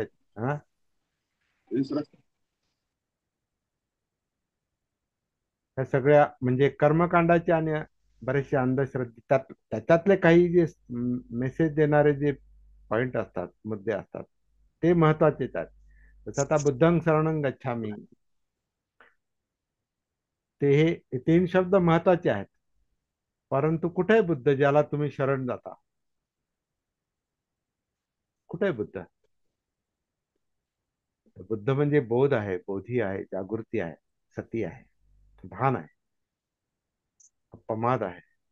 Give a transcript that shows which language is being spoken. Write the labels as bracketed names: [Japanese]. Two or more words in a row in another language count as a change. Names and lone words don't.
[Marathi] हा, ह्या सगळ्या म्हणजे कर्मकांडाचे आणि बरेचसे अंधश्रद्धे त्याच्यातले काही जे मेसेज देणारे जे पॉइंट असतात, मुद्दे असतात, ते महत्वाचेच आहेत. [Pali] जसं आता बुद्धं शरणं गच्छामि, [Marathi] ते हे तीन शब्द महत्वाचे आहेत. परंतु कुठे आहे बुद्ध ज्याला तुम्ही शरण जाता? कुठे आहे बुद्ध? बुद्ध म्हणजे बोध आहे, बोधी आहे, जागृती आहे, सती आहे, भान आहे, अपमाद आहे.